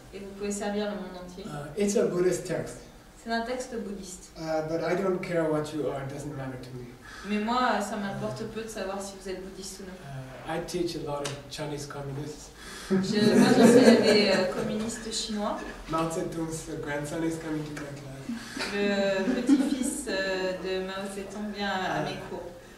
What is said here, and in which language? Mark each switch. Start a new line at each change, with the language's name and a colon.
French: Et vous pouvez servir le monde entier.
English: It's a Buddhist text.
French: C'est un texte bouddhiste.
English: But I don't care what you are, it doesn't matter to me.
French: Mais moi, ça m'importe peu de savoir si vous êtes bouddhiste ou non.
English: I teach a lot of Chinese communists.
French: Moi, j'enseigne à des communistes chinois.
English: Mao Zedong's grandson is coming to my class.
French: Le petit-fils de Mao Zedong vient à mes cours.